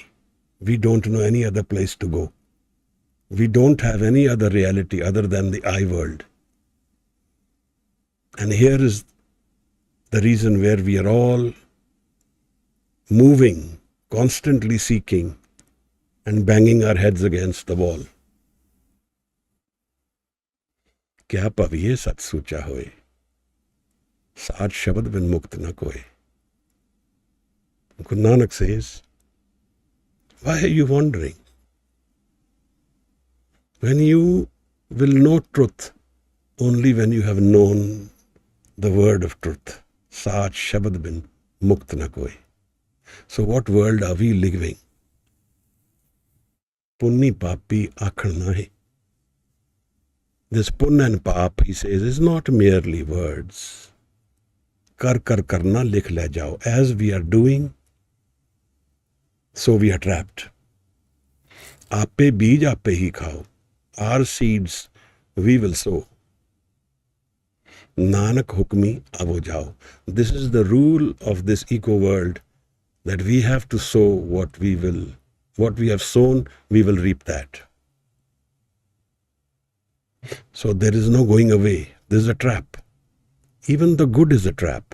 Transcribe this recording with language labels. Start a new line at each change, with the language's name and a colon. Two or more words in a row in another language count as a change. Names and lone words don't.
English: We don't know any other place to go. We don't have any other reality other than the I world. And here is the reason where we are all moving, constantly seeking, and banging our heads against the wall.
Punjabi: ਕਿਆ ਪਵੀਏ ਸਤ ਸੂਚਾ ਹੋਏ, ਸਾਤ ਸ਼ਬਦ ਬਿਨ ਮੁਕਤ ਨ ਕੋਏ.
English: Guru Nanak says, why are you wandering? When you will know truth only when you have known the word of truth.
Punjabi: ਸਾਤ ਸ਼ਬਦ ਬਿਨ ਮੁਕਤ ਨਾ ਕੋਈ.
English: So what world are we living?
Punjabi: ਪੁੰਨੀ ਪਾਪੀ ਆਖਰ ਨਾਹੀ.
English: This pun and pap, he says, is not merely words.
Punjabi: ਕਰ ਕਰ ਕਰਨਾ ਲਿਖ ਲੈ ਜਾਓ.
English: As we are doing, so we are trapped.
Punjabi: ਆਪੇ ਬੀਜ ਆਪੇ ਹੀ ਖਾਓ.
English: Our seeds we will sow.
Punjabi: ਨਾਨਕ ਹੁਕਮੀ ਆਵੋ ਜਾਓ.
English: This is the rule of this eco world, that we have to sow what we have sown, we will reap that. So there is no going away. This is a trap. Even the good is a trap.